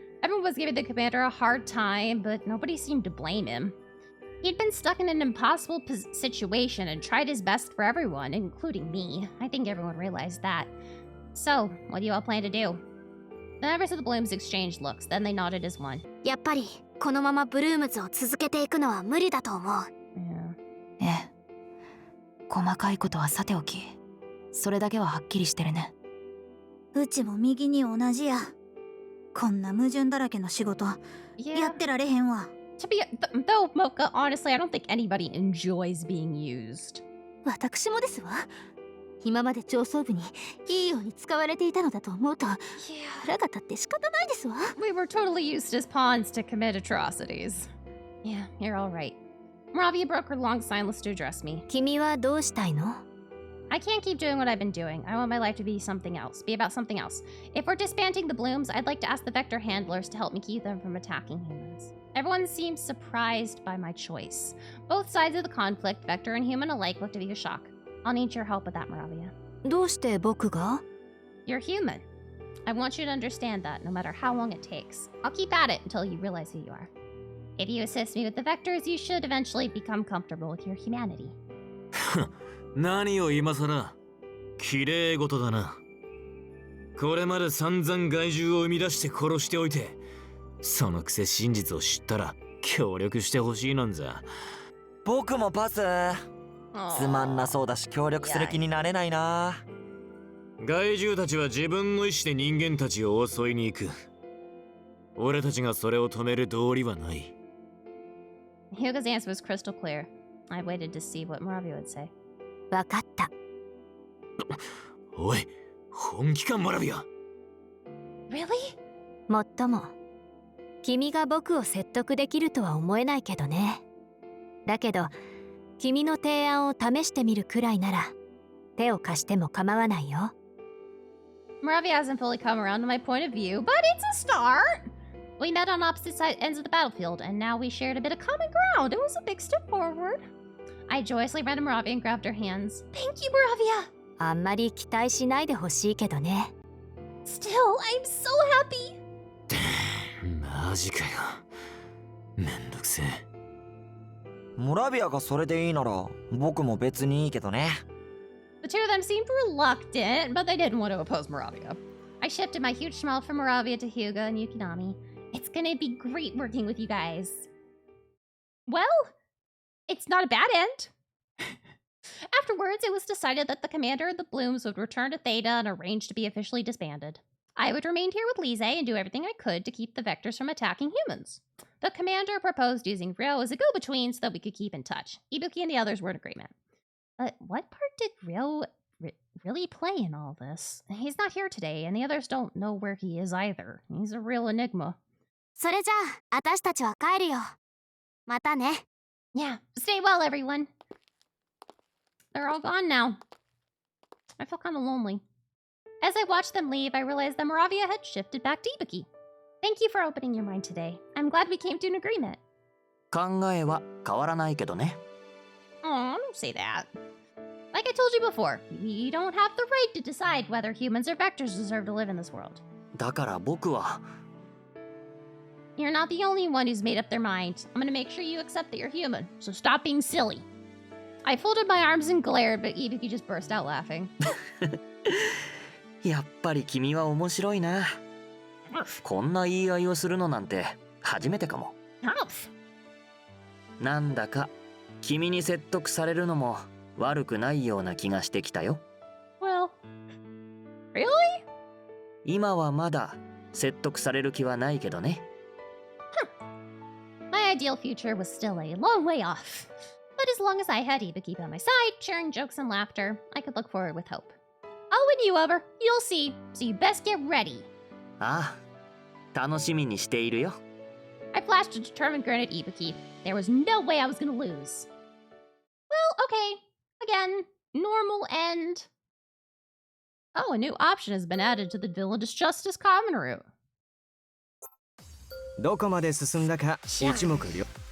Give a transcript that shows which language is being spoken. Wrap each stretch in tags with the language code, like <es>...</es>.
<en>Everyone was giving the commander a hard time, but nobody seemed to blame him. He'd been stuck in an impossible situation and tried his best for everyone, including me. I think everyone realized that. So, what do you all plan to do? The members of the Blooms exchanged looks, then they nodded as one.</en> <ja>やっぱりこのままブルームズを続けていくのは無理だと思う。ええ。細かいことはさておき、それだけははっきりしてるね。うちも右に同じや。こんな矛盾だらけの仕事、やってられへんわ。</ja> <en>Though, Mocha, honestly, I don't think anybody enjoys being used.</en> <ja>私もですわ。今まで上層部にいいように使われていたのだと思うと、腹が立って仕方ないですわ。</ja> <en>We were totally used as pawns to commit atrocities. Yeah, you're all right. Moravia broke her long silence to address me.</en> <ja>君はどうしたいの？</ja> <en>I can't keep doing what I've been doing. I want my life to be something else, be about something else. If we're disbanding the Blooms, I'd like to ask the Vector handlers to help me keep them from attacking humans. Everyone seemed surprised by my choice. Both sides of the conflict, Vector and human alike, looked at me with shock. I'll need your help with that, Moravia.</en> <ja>どうして僕が？</ja> <en>You're human. I want you to understand that, no matter how long it takes. I'll keep at it until you realize who you are. If you assist me with the vectors, you should eventually become comfortable with your humanity.</en> <ja>何を今さら綺麗事だな。これまで散々害獣を生み出して殺しておいて、そのくせ真実を知ったら協力してほしいなんざ。僕もパス。つまんなそうだし協力する気になれないな。害獣たちは自分の意志で人間たちを襲いに行く。俺たちがそれを止める道理はない。</ja> <en>Hyuga's answer was crystal clear. I waited to see what Moravia would say.</en> <ja>わかった。おい、本気かモラビア。</ja> <en>Really?</en> <ja>もっとも、君が僕を説得できるとは思えないけどね。だけど、君の提案を試してみるくらいなら、手を貸しても構わないよ。</ja> <en>Moravia hasn't fully come around to my point of view, but it's a start! We met on opposite ends of the battlefield, and now we shared a bit of common ground. It was a big step forward. I joyously ran to Moravia and grabbed her hands. Thank you, Moravia!</en> <ja>あんまり期待しないでほしいけどね。</ja> <en>Still, I'm so happy!</en> <ja>マジかよ。めんどくせえ。モラビアがそれでいいなら僕も別にいいけどね。</ja> <en>The two of them seemed reluctant, but they didn't want to oppose Moravia. I shifted my huge smile from Moravia to Hyuga and Yukinami. It's gonna be great working with you guys. Well, it's not a bad end. Afterwards, it was decided that the commander of the Blooms would return to Theta and arrange to be officially disbanded. I would remain here with Lise and do everything I could to keep the Vectors from attacking humans. The commander proposed using Ryo as a go-between so that we could keep in touch. Ibuki and the others were in agreement. But what part did Ryo really play in all this? He's not here today, and the others don't know where he is either. He's a real enigma.</en> <ja>それじゃあ、私たちは帰るよ。またね。</ja> <en>Yeah, stay well, everyone. They're all gone now. I feel kind of lonely. As I watched them leave, I realized that Moravia had shifted back to Ibuki. Thank you for opening your mind today. I'm glad we came to an agreement.</en> <ja>考えは変わらないけどね。</ja> <en>Oh, don't say that. Like I told you before, we don't have the right to decide whether humans or vectors deserve to live in this world.</en> <ja>だから僕は</ja> <en>You're not the only one who's made up their mind. I'm gonna make sure you accept that you're human, so stop being silly. I folded my arms and glared, but Ibuki just burst out laughing.</en> <ja>やっぱり君は面白いな。こんな言い合いをするのなんて初めてかも。なんだか君に説得されるのも悪くないような気がしてきたよ。</ja> <en>Well, really?</en> <ja>今はまだ説得される気はないけどね。</ja> <en>My ideal future was still a long way off. But as long as I had Ibuki by my side, sharing jokes and laughter, I could look forward with hope. I'll win you over. You'll see. So you best get ready.</en> <ja>ああ、楽しみにしているよ。</ja> <en>I flashed a determined grin at Ibuki. There was no way I was gonna lose. Well, okay. Again, normal end. Oh, a new option has been added to the Villainous Justice common route.</en> <ja>どこまで進んだか一目瞭。</ja>